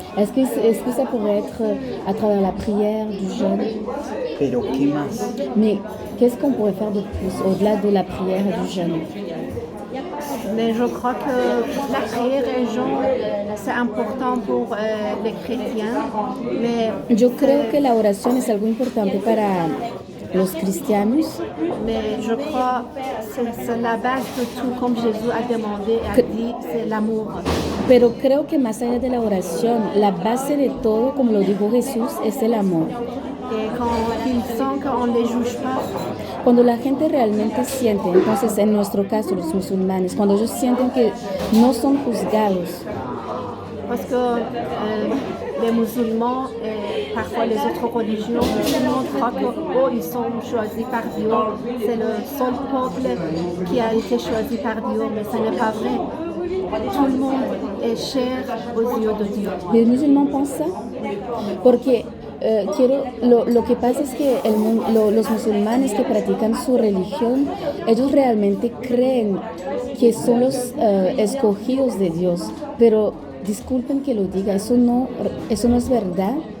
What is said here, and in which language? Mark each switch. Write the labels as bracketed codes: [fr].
[fr] Est-ce que ça pourrait être à travers la prière, du jeûne? [es] pero ¿qué más? [fr] Mais qu'est-ce qu'on pourrait faire de plus au-delà de la prière et du jeûne? Mais je crois que la prière et le jeûne, c'est important pour les chrétiens. Mais [es] Yo creo que la oración es algo importante para los cristianos, [fr] Mais je crois que c'est la base de tout, comme Jésus a demandé et a dit, c'est l'amour. [es] pero creo que más allá de la oración, la base de todo, como lo dijo Jesús, es el amor. [fr] Et quand ils sentent qu'on ne les juge pas, [es] Cuando la gente realmente siente, entonces en nuestro caso los musulmanes, cuando ellos sienten que no son juzgados, [fr] parce que les musulmans et parfois les autres religions, tout le monde croit qu'ils sont choisis par Dieu. C'est le seul peuple qui a été choisi par Dieu, mais ce n'est pas vrai. Tout le monde est cher aux yeux de Dieu. [es] ¿los musulmanes [fr] pensent ça? [es] Porque lo que pasa es que los musulmanes que practican su religión, ellos realmente creen que son los escogidos de Dios, pero disculpen que lo diga, eso no es verdad.